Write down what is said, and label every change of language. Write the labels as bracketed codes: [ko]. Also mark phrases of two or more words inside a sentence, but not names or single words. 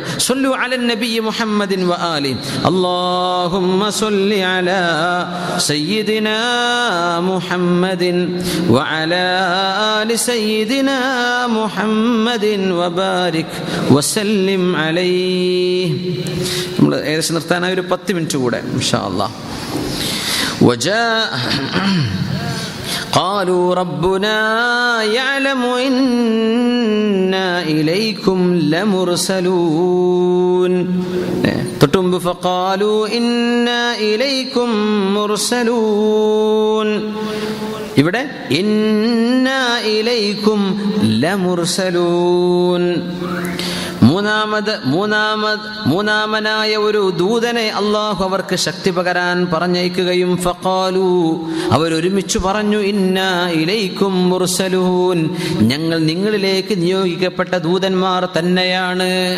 [ar] صلوا على النبي محمد وآل اللهم صل على سيدنا محمد وعلى آل سيدنا محمد وبارك وسلم عليه. [ml] നമ്മൾ ഏകദേശം നിർത്താനായി ഒരു 10 മിനിറ്റ് കൂടെ [ar] إن شاء الله. قالوا ربنا يعلم إنا إليكم لمرسلون. തൊട്ടുമുമ്പ് فقالوا إنا إليكم مرسلون. ഇവിടെ إنا إليكم لمرسلون. [ml] മൂന്നാമനായ ഒരു ദൂതനെ അള്ളാഹു അവർക്ക് ശക്തി പകരാൻ പറഞ്ഞയക്കുകയും ഫഖാലു, അവരൊരുമിച്ച് പറഞ്ഞു, [ar] إنا إليكم مرسلون, [ml] ഞങ്ങൾ നിങ്ങളിലേക്ക് നിയോഗിക്കപ്പെട്ട ദൂതന്മാർ തന്നെയാണ്.